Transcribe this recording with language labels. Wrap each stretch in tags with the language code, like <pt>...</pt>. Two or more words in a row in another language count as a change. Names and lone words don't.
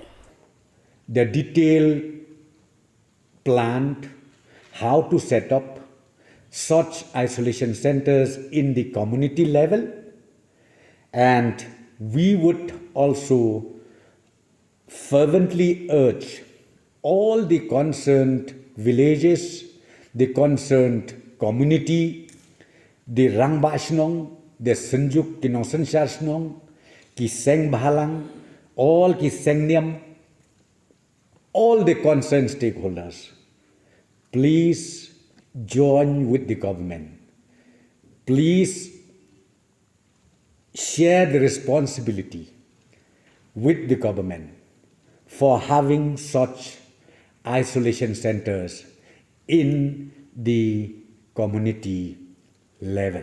<en>The detailed plan how to set up such isolation centers in the community level, and we would also fervently urge all the concerned villages, the concerned community, the Rangba Shnong, the Senjuk Kinosan Shnong, Ki Seng Bahalang, all Ki Seng Niam, all the concerned stakeholders, please join with the government. Please share the responsibility with the government for having such isolation centers in the community level.</en>